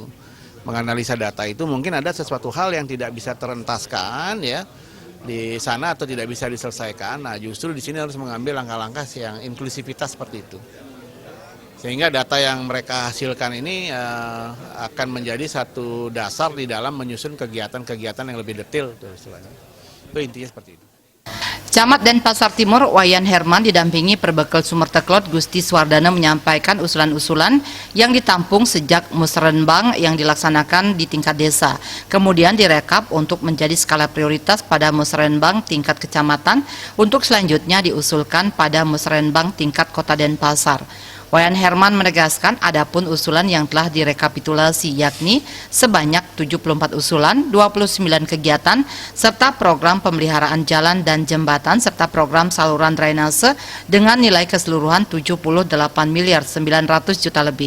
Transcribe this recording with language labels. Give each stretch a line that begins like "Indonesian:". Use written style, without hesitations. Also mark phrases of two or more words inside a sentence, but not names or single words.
Indonesian: Menganalisa data itu mungkin ada sesuatu hal yang tidak bisa terentaskan ya di sana atau tidak bisa diselesaikan. Nah, justru di sini harus mengambil langkah-langkah yang inklusivitas seperti itu. Sehingga data yang mereka hasilkan ini akan menjadi satu dasar di dalam menyusun kegiatan-kegiatan yang lebih detail. Itu intinya seperti itu. Camat Denpasar Timur Wayan Herman didampingi Perbekal Sumerteklod Gusti Swardana menyampaikan usulan-usulan yang ditampung sejak musrenbang yang dilaksanakan di tingkat desa. Kemudian direkap untuk menjadi skala prioritas pada musrenbang tingkat kecamatan untuk selanjutnya diusulkan pada musrenbang tingkat kota Denpasar. Wayan Herman menegaskan adapun usulan yang telah direkapitulasi yakni sebanyak 74 usulan, 29 kegiatan, serta program pemeliharaan jalan dan jembatan, serta program saluran drainase dengan nilai keseluruhan 78 miliar 900 juta lebih.